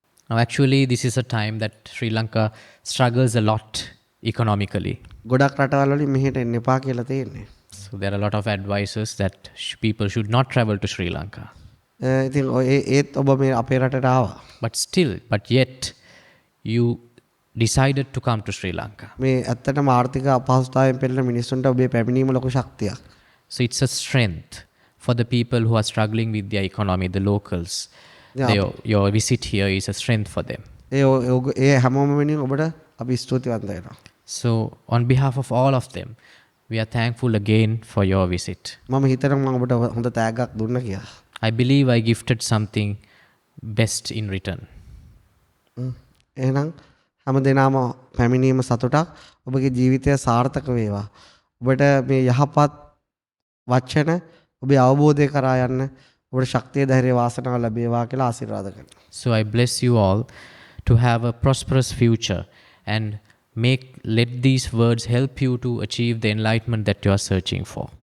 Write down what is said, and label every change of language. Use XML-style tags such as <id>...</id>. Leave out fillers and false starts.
<en>Now actually this is a time that Sri Lanka struggles a lot economically.</en> <si>ගොඩක් රටවල් වලින් මෙහෙට එන්න එපා කියලා තියෙන්නේ.</si> <en>So there are a lot of advices that people should not travel to Sri Lanka.</en> <si>ඉතින් ඒත් ඔබ මේ අපේ රටට ආවා.</si> <en>But yet you decided to come to Sri Lanka.</en> <si>මේ ඇත්තටම ආර්ථික අපහසුතාවයෙන් පෙළෙන මිනිස්සුන්ට ඔබේ පැමිණීම ලොකු ශක්තියක්.</si> <en>So it's a strength for the people who are struggling with their economy, the locals. Your visit here is a strength for them.</en> <si>ඒ හැමෝම වෙනින් ඔබට අපි ස්තුතිවන්ත වෙනවා.</si> <en>So on behalf of all of them, we are thankful again for your visit.</en> <si>මම හිතනවා මම ඔබට හොඳ තෑග්ගක් දුන්න කියලා.</si> <en>I believe I gifted something best in return.</en> <si>එහෙනම් හැම දිනම පැමිණීම සතුටක් ඔබගේ ජීවිතය සාර්ථක වේවා. ඔබට මේ යහපත් වචන ඔබේ අවබෝධය කරා යන්න ඔබට ශක්තිය ධෛර්ය වාසනාව ලැබේවා කියලා ආශිර්වාද කරනවා.</si> <en>So I bless you all to have a prosperous future and let these words help you to achieve the enlightenment that you are searching for.</en>